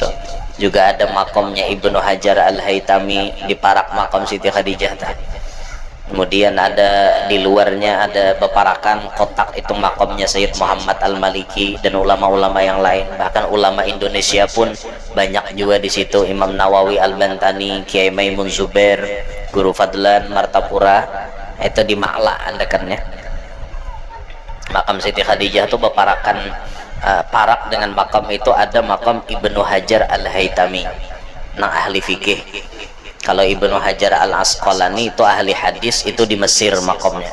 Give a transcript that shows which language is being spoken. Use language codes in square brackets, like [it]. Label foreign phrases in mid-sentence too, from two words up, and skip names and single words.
[id] Juga ada makamnya Ibnu Hajar Al-Haytami di parak makam Siti Khadijah. Kemudian ada di luarnya ada beparakan kotak itu makamnya Sayyid Muhammad Al-Maliki dan ulama-ulama yang lain. Bahkan ulama Indonesia pun banyak juga di situ. Imam Nawawi Al-Bantani, Kiai Maimun Zubair, Guru Fadlan Martapura, itu di Ma'la andakannya. Makam Siti Khadijah itu [bjn] beparakan parak [id] dengan makam itu ada makam Ibnu Hajar Al-Haytami, nang ahli fikih. Kalau Ibnu Hajar Al-Asqalani itu ahli hadis, itu di Mesir makamnya.